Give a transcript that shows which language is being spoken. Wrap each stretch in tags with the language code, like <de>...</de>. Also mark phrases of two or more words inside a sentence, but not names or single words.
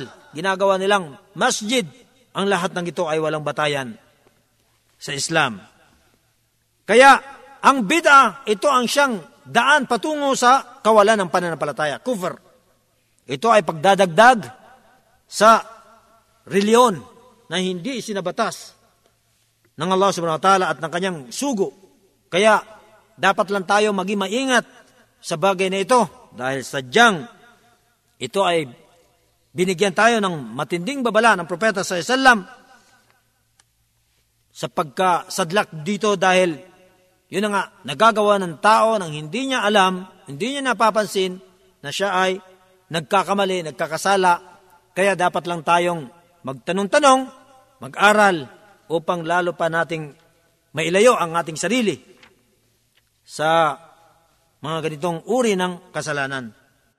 <tl>Ginagawa nilang masjid. Ang lahat ng ito ay walang batayan sa Islam. Kaya, ang bid'a, ito ang siyang daan patungo sa kawalan ng pananampalataya. Kufr. Ito ay pagdadagdag sa reliyon na hindi isinabatas ng Allah</tl> <ar>سبحانه وتعالى</ar> <tl>at ng kanyang sugo. Kaya, dapat lang tayo maging maingat sa bagay na ito dahil sadyang ito ay binigyan tayo ng matinding babala ng propeta</tl> <ar>صلى الله عليه وسلم</ar> <tl>sa pagkasadlak dito dahil yun na nga, nagagawa ng tao nang hindi niya alam, hindi niya napapansin na siya ay nagkakamali, nagkakasala. Kaya dapat lang tayong magtanong-tanong, mag-aral upang lalo pa nating mailayo ang ating sarili sa mga ganitong uri ng kasalanan.</tl>